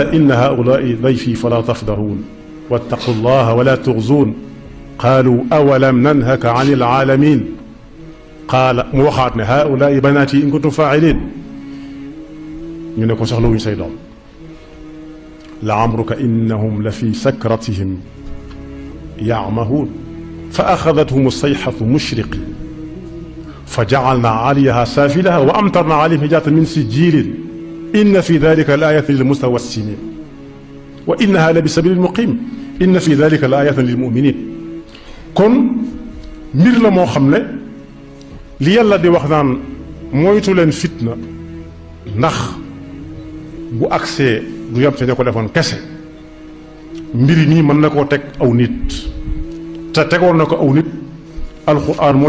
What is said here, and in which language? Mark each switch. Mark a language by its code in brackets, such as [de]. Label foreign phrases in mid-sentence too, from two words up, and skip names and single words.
[ar] إن هؤلاء ضيفي فلا تفضحون واتقوا الله ولا تخزون قالوا أولم ننهك عن العالمين قال [wo] mu waxaat ne [ar] هؤلاء بناتي إن كنتم فاعلين [wo] ñu ne ko soxlawuñ say doom [ar] لعمرك إنهم لفي سكرتهم يعمهون فأخذتهم الصيحة مشرقين فجعلنا عاليها سافلها و أمطرنا عليهم حجارة من سجيل إن في ذلك لآيات للمتوسمين وإنها لبسبيل مقيم إن في ذلك لآية للمؤمنين [wo] kon mbir la moo xam ne li yàlla di wax naan moytu leen fitna ndax bu agsee du yam te ña ko defoon kese mbir nii mën na koo teg aw nit te tegoon na ko aw nit alxuraan moo